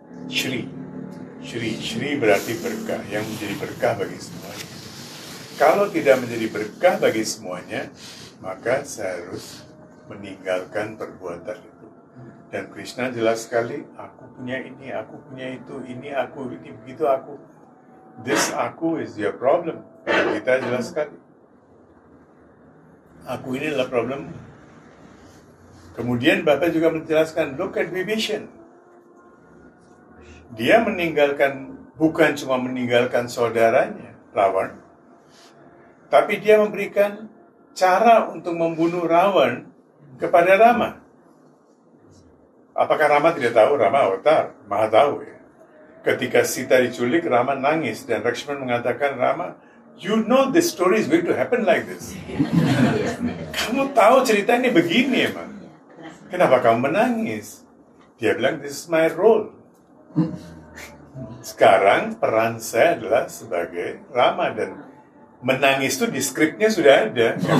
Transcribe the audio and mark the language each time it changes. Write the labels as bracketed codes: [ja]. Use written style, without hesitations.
[id] Shri berarti berkah, yang menjadi berkah bagi semuanya. Kalau tidak menjadi berkah bagi semuanya, maka saya harus meninggalkan perbuatan itu. Dan Krishna jelas sekali, aku punya ini, aku punya itu, ini aku, ini begitu aku. [en] This aku is your problem. [id] Kita jelas sekali. Aku ini adalah problem. Kemudian Bapak juga menjelaskan, [en] look at Vibhishan. [id] Dia meninggalkan, bukan cuma meninggalkan saudaranya, Ravan, tapi dia memberikan cara untuk membunuh Ravan kepada Rama. Apakah Rama tidak tahu? Rama avatar, maha tahu ya. Ketika Sita diculik, Rama nangis dan Lakshmana mengatakan, Rama, [en] you know the story is going to happen like this. [id] Kamu tahu cerita ini begini emang. Kenapa kamu menangis? Dia bilang, [en] this is my role. [id] Sekarang peran saya adalah sebagai Rama, dan menangis itu di skripnya sudah ada.